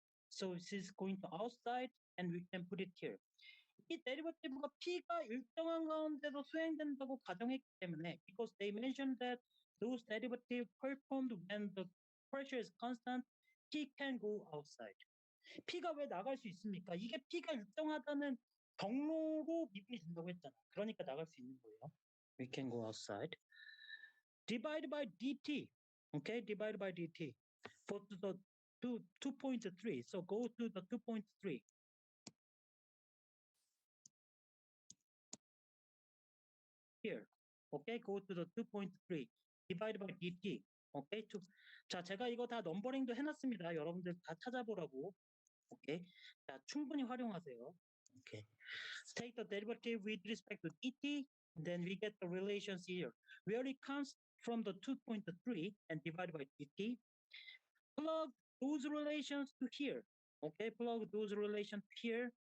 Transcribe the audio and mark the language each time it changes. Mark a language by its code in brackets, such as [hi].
[en] So this is going to outside and we can put it here. [ko] 이 데리버티브가 P가 일정한 가운데도 수행된다고 가정했기 때문에 [en] because they mentioned that those derivative performed when the pressure is constant, P can go outside. [ko] P가 왜 나갈 수 있습니까? 이게 P가 일정하다는 경로로 미분이 된다고 했잖아. 그러니까 나갈 수 있는 거예요. [en] We can go outside. Divide by dt. Okay, divide by dt. Go to the 2.3. So go to the 2.3. Here, okay, go to the 2.3 divided by dt, 오케이. [ko] 자, 제가 이거 다 넘버링도 해놨습니다. 여러분들 다 찾아보라고. 오케이. 자, 충분히 활용하세요. 오케이. [en] Take the derivative with respect to dt, then we get the relations here, where it comes from the 2.3 and divided by dt. Plug those relations to here. Okay, plug those relations here.